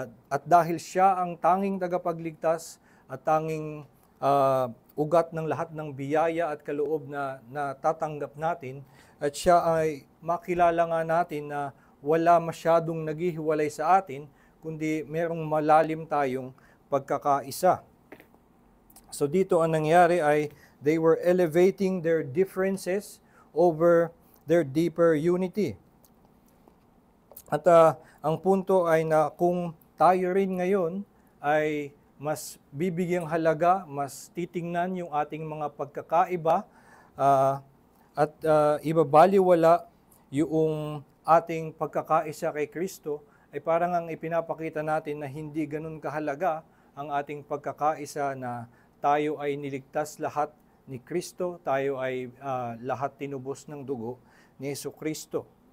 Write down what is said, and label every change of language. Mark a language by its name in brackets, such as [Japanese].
[Filipino] At dahil siya ang tanging tagapagligtas at tanging ugat ng lahat ng biyaya at kaloob na natatanggap natin, at siya ay makilala nga natin na wala masyadong naghihiwalay sa atin, kundi merong malalim tayong pagkakaisa. So dito ang nangyari ay [English] they were elevating their differences over their deeper unity. [Filipino] At ang punto ay na kung tayo rin ngayon ay mas bibigyang halaga, mas titingnan yung ating mga pagkakaiba at ibabaliwala yung ating pagkakaisa kay Kristo, ay parang ang ipinapakita natin na hindi ganun kahalaga ang ating pagkakaisa, na tayo ay niligtas lahat ni Kristo, tayo ay lahat tinubos ng dugo ni Hesukristo.